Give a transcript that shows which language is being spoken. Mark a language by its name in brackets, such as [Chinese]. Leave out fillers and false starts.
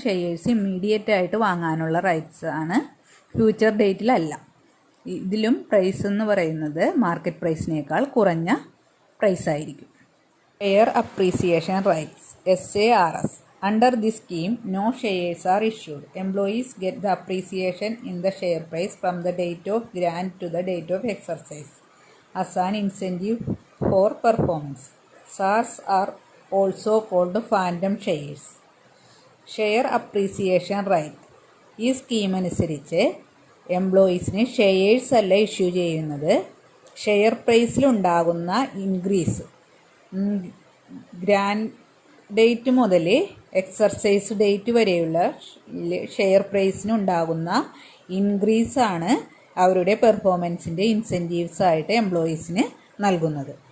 [Malayalam] Shares immediate ആയിട്ട് വാങ്ങാനുള്ള rights ആണ്, ഫ്യൂച്ചർ ഡേറ്റിലല്ല. ഇതിലും പ്രൈസ് എന്ന് പറയുന്നത് മാർക്കറ്റ് പ്രൈസിനേക്കാൾ കുറഞ്ഞ പ്രൈസ് ആയിരിക്കും. [English] Share appreciation rights, SARS. Under this scheme, no shares are issued. Employees get the appreciation in the share price from the date of grant to the date of exercise as an incentive for performance. SARS are also called phantom shares. Share appreciation right. [Malayalam] ഈ scheme അനുസരിച്ച് എംപ്ലോയീസിന് shares അല്ല issue ചെയ്യുന്നത്, share പ്രൈസിലുണ്ടാകുന്ന increase, grand date മുതൽ exercise date വരെയുള്ള share പ്രൈസിനുണ്ടാകുന്ന ഇൻക്രീസാണ് അവരുടെ പെർഫോമൻസിൻ്റെ incentives ആയിട്ട് എംപ്ലോയീസിന് നൽകുന്നത്.